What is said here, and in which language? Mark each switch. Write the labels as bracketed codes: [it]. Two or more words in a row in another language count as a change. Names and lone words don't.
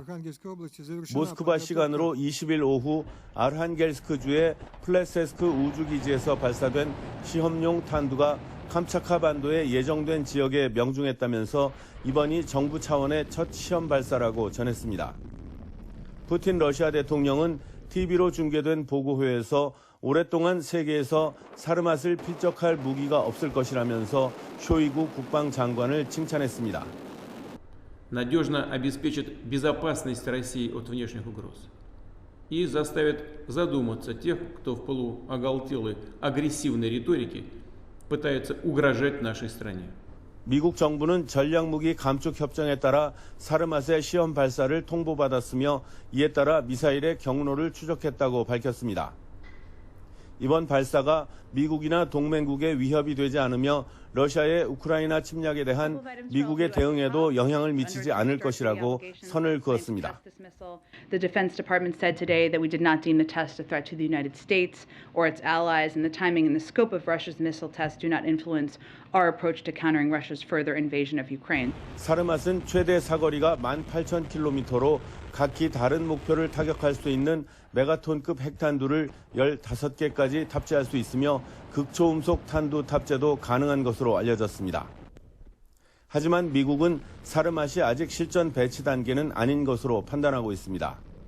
[ko] 모스크바 시간으로 20일 오후 아르한겔스크주의 플레세스크 우주기지에서 발사된 시험용 탄두가 캄차카 반도에 예정된 지역에 명중했다면서 이번이 정부 차원의 첫 시험 발사라고 전했습니다. 푸틴 러시아 대통령은 TV로 중계된 보고회에서 오랫동안 세계에서 사르맛을 필적할 무기가 없을 것이라면서 쇼이구 국방장관을 칭찬했습니다. [ru] надежно обеспечит безопасность России от внешних угроз и заставит задуматься тех, кто в полуоголтелой агрессивной риторике пытается угрожать нашей стране. [ko] 미국 정부는 전략무기 감축 협정에 따라 사르맛의 시험 발사를 통보받았으며 이에 따라 미사일의 경로를 추적했다고 밝혔습니다. 이번 발사가 미국이나 동맹국에 위협이 되지 않으며 러시아의 우크라이나 침략에 대한 미국의 대응에도 영향을 미치지 않을 것이라고 선을 그었습니다. [en] The Defense Department said today that we did not deem the test a threat to the United States or its allies, and the timing and the scope of Russia's missile tests do not influence our approach to countering Russia's further invasion of Ukraine. [ko] 사르맛은 최대 사거리가 18,000km로 각기 다른 목표를 타격할 수 있는 메가톤급 핵탄두를 15개까지 탑재할 수 있으며 극초음속 탄두 탑재도 가능한 것으로 알려졌습니다. 하지만 미국은 사르맛이 아직 실전 배치 단계는 아닌 것으로 판단하고 있습니다.